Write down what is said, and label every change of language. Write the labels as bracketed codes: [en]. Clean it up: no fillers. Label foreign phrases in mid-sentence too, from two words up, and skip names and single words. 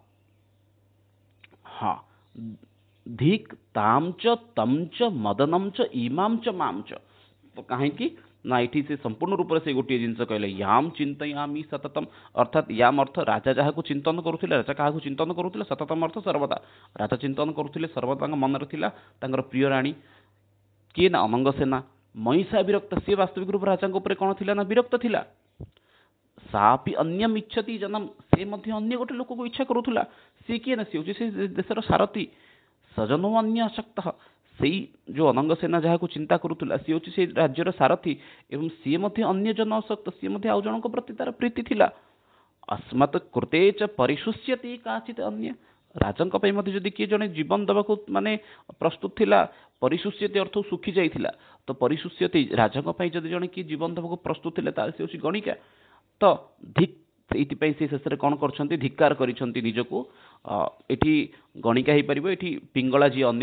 [sa] ଧିକ୍ ତାମ୍ଚ ତମ୍ଚ ମଦନମ୍ଚ ଇମାମ୍ଚ ମାମ୍ଚ [or] ତ କାହିଁକି ନା ଏଠି ସେ ସମ୍ପୂର୍ଣ୍ଣ ରୂପରେ ସେ ଗୋଟିଏ ଜିନିଷ କହିଲେ [sa] ୟାମ୍ ଚିନ୍ତୟାମି ସତତମ୍ [or] ଅର୍ଥାତ୍ ୟାମ୍ ଅର୍ଥ ରାଜା ଯାହାକୁ ଚିନ୍ତନ କରୁଥିଲେ ରାଜା କାହାକୁ ଚିନ୍ତନ କରୁଥିଲେ ସତତମ୍ ଅର୍ଥ ସର୍ବଦା ରାଜା ଚିନ୍ତନ କରୁଥିଲେ ସର୍ବଦା ତାଙ୍କ ମନରେ ଥିଲା ତାଙ୍କର ପ୍ରିୟ ରାଣୀ କିଏ ନା ଅନଙ୍ଗ ସେନା ମହିଷା ବିରକ୍ତ ସିଏ ବାସ୍ତବିକ ରୂପରେ ରାଜାଙ୍କ ଉପରେ କ'ଣ ଥିଲା ନା ବିରକ୍ତ ଥିଲା [sa] ସାପି ଅନ୍ୟମ୍ ଇଚ୍ଛତି ଜନମ [or] ସେ ମଧ୍ୟ ଅନ୍ୟ ଗୋଟେ ଲୋକକୁ ଇଚ୍ଛା କରୁଥିଲା ସିଏ କିଏ ନା ସିଏ ହେଉଛି ସେ ଦେଶର ସାରଥୀ [sa] ସଜନୋ ଅନ୍ୟ ଆସକ୍ତ [or] ସେଇ ଯେଉଁ ଅନଙ୍ଗ ସେନା ଯାହାକୁ ଚିନ୍ତା କରୁଥିଲା ସିଏ ହେଉଛି ସେଇ ରାଜ୍ୟର ସାରଥୀ ଏବଂ ସିଏ ମଧ୍ୟ ଅନ୍ୟ ଜନ ଆସକ୍ତ ସିଏ ମଧ୍ୟ ଆଉ ଜଣଙ୍କ ପ୍ରତି ତାର ପ୍ରୀତି ଥିଲା [sa] अस्मत् कृते च परिशुष्यति काचित् [or] अन्य राजाଙ୍କ ପାଇଁ ମଧ୍ୟ ଯଦି କିଏ ଜଣେ ଜୀବନ ଦେବାକୁ ମାନେ ପ୍ରସ୍ତୁତ ଥିଲା ପରିଶୁଷ୍ୟତି ଅର୍ଥ ଶୁଖି ଯାଇଥିଲା ତ ପରିଶୁଷ୍ୟତି ରାଜାଙ୍କ ପାଇଁ ଯଦି ଜଣେ କିଏ ଜୀବନ ଦେବାକୁ ପ୍ରସ୍ତୁତ ଥିଲେ ତାହେଲେ ସେ ହେଉଛି ଗଣିକା ତ ଧିକ୍ ସେଇଥିପାଇଁ ସେ ଶେଷରେ କ'ଣ କରିଛନ୍ତି ଧିକ୍କାର କରିଛନ୍ତି ନିଜକୁ ଏଠି ଗଣିକା ହେଇପାରିବ ଏଠି ପିଙ୍ଗଳା ଯିଏ ଅନ୍ୟ